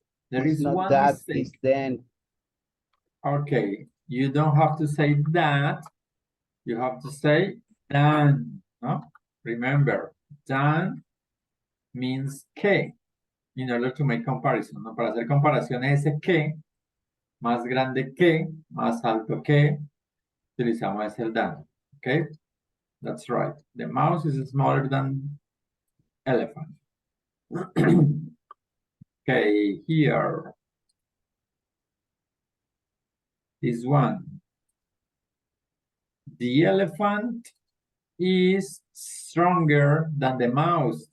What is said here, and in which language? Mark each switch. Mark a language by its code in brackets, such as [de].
[en] There is not one that, mistake. it's then. Okay, you don't have to say that. You have to say than. No? Remember, than means que, in order to make comparison, ¿no? [es] Para hacer comparaciones, ese que, más grande que, más alto que, utilizamos el than, okay? [en] That's right. The mouse is smaller than elephant. Okay, here. This one. The elephant is stronger than the mouse.